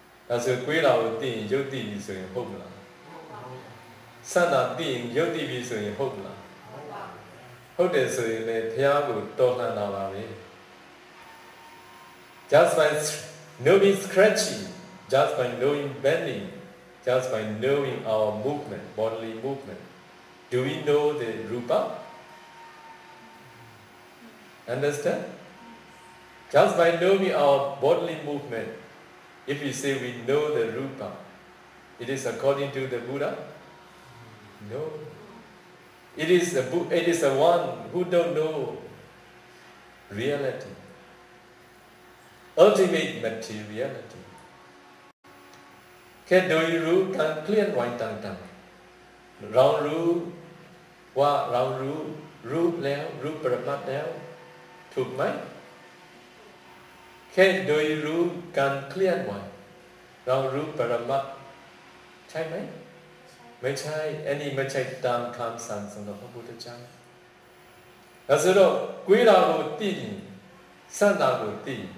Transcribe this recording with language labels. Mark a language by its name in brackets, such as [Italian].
[Burmese] အဲဆိုကိုယ်တော်ကိုသိရင်ယုတ်သိပြီဆိုရင်ဟုတ်မလား။စန္ဒသိရင်ယုတ်သိပြီဆိုရင်ဟုတ်မလား။ဟုတ်တယ်ဆိုရင်လည်းဘုရားကိုတော်လှန်တာပါပဲ။ [English] Just by knowing scratching, just by knowing bending, just by knowing our movement, bodily movement, do we know the rupa? Understand? Just by knowing our bodily movement, if we say we know the rupa, it is according to the Buddha? No. It is the one who don't know reality, ultimate materiality. [Thai] แค่โดยรู้การเคลื่อนไหวต่างๆเรารู้ว่าเรารู้แล้วรู้ปรมัตถ์แล้วถูกไหมแค่โดยรู้การเคลื่อนไหวเรารู้ปรมัตถ์ใช่ไหมไม่ใช่อันนี้ไม่ใช่ตามคำสั่งของพระพุทธเจ้าแล้วสุดท้ายกุยราโกติสันนาโกติ